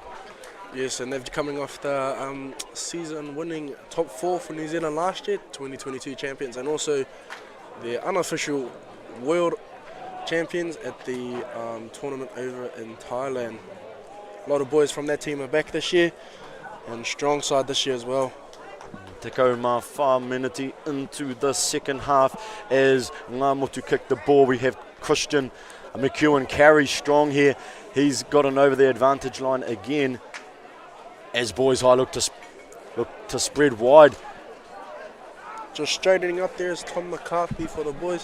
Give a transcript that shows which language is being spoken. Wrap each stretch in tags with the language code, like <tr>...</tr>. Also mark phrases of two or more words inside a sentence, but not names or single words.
<en>Yes, and they're coming off the season-winning top 4 for New Zealand last year, 2022 champions, and also the unofficial world champions at the tournament over in Thailand. A lot of boys from that team are back this year, and strong side this year as well.</en> <mi>Teko mā wha</mi> <en>minute into the second half as Ngā Motu kick the ball. We have Christian McEwen carries strong here. He's gotten over the advantage line again as Boys High look to spread wide. Just straightening up there is Tom McCarthy for the boys.</en>